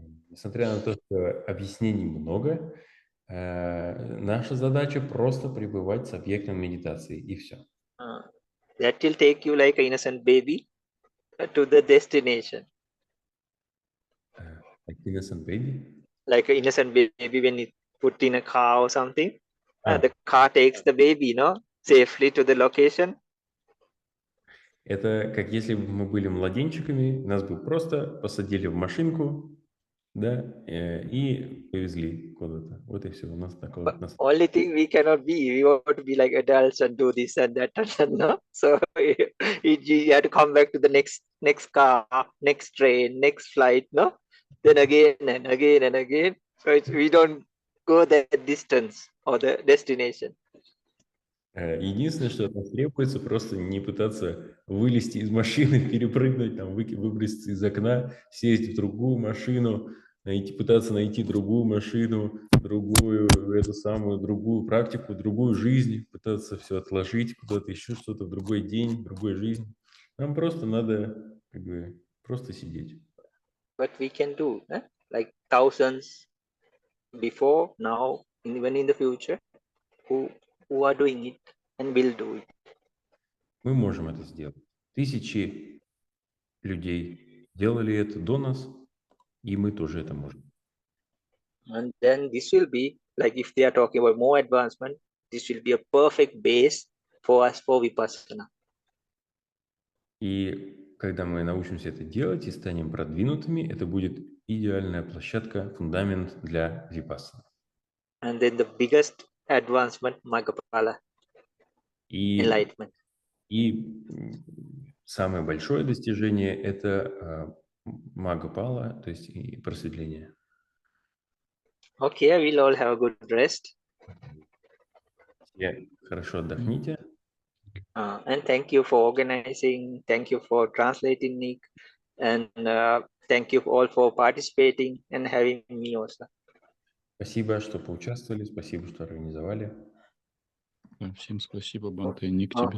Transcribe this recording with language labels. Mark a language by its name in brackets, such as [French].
[Russian] Несмотря на то, что объяснений много, наша задача просто пребывать с объектом медитации, и все. [English] That will take you like an innocent baby to the destination. Like innocent baby? Like an innocent baby when you put in a car or something, the car takes the baby, safely to the location. [Russian] Это как если бы мы были младенчиками, нас бы просто посадили в машинку, да, и повезли куда-то. Вот и все. У нас такое. [English] Only thing we cannot be, we want to be like adults and do this and that, no? So you have to come back to the next car, next train, next flight, no? Then again and again and again. So we don't go that distance or the destination. [Russian] Единственное, что от нас требуется, просто не пытаться вылезти из машины, перепрыгнуть, там, выброситься из окна, сесть в другую машину, пытаться найти другую машину, другую практику, другую жизнь, пытаться все отложить куда-то, еще что-то в другой день, в другую жизнь. Нам просто надо как бы просто сидеть. [English] But we can do, like thousands before, now, even in the future, who are doing it and will do it. [Russian] Мы можем это сделать. Тысячи людей делали это до нас, и мы тоже это можем. [English] And then this will be, like if they are talking about more advancement, this will be a perfect base for us for Vipassana. [Russian] И когда мы научимся это делать и станем продвинутыми, это будет идеальная площадка, фундамент для випассаны. [English] And then the biggest advancement, Maggapala, enlightenment. [Russian] И самое большое достижение – это Магапала, то есть и просветление. [English] Okay, we'll all have a good rest. [Russian] Хорошо отдохните. [English] And thank you for organizing. Thank you for translating, Nick. And thank you all for participating and having me also. [Russian] Спасибо, что поучаствовали, спасибо, что организовали. Всем спасибо, Бханте, Ник, тебе